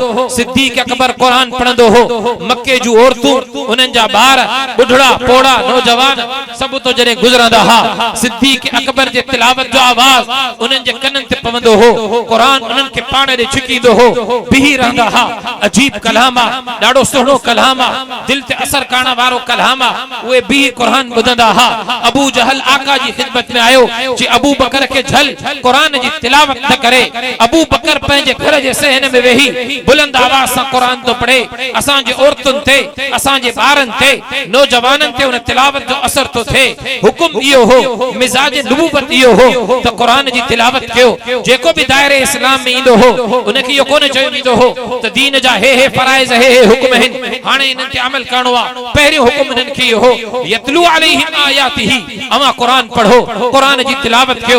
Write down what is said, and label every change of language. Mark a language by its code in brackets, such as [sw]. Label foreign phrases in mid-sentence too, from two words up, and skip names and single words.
[sd] सिद्दीक़ अकबर कुरान पढ़ंदो हो। मक्के जूं औरतूं, उन्हनि जा ॿार, बुढ़ड़ा पोड़ा नौजवान सभु तो जॾहिं गुज़रंदा हा, सिद्दीक़ अकबर जे तिलावत जो आवाज़ उन्हनि जे कननि ते पवंदो हो। कुरान उन्हनि खे पाण ॾे छिकींदो हो, बीही रहंदा हा। अजीब कलाम आहे, ॾाढो सुहिणो कलाम आहे, दिल ते असर करण वारो कलाम आहे। उहे बीही कुरान ॿुधंदा हा। अबू जहल आका जी खिदमत में आयो कि अबू बकर के झल कुरान जी तिलावत न करे। अबू बकर पंहिंजे घर जे सहन में वेही बुलंद आवाज़ सां कुरान तो पढ़े। असांजे औरतुनि ते, असांजे ॿारनि ते, नौजवाननि ते उन तिलावत जो असर तो थिए। हुकुम इहो हो, मिजाज नबूवत इहो हो त कुरान जी तिलावत कयो। जेको भी दायरे इस्लाम में ईंदो हो उनखे इहो कोन चयो वेंदो हो त दीन जा हे फराइज़, हे हुक्म आहिनि, हाणे इन्हनि ते अमल करणो आहे। पहिरियों हुकुम इन्हनि खे इहो हो [ar] يتلو عليهم آياته, [sd] अमा कुरान पढ़ो, कुरान जी तिलावत कयो।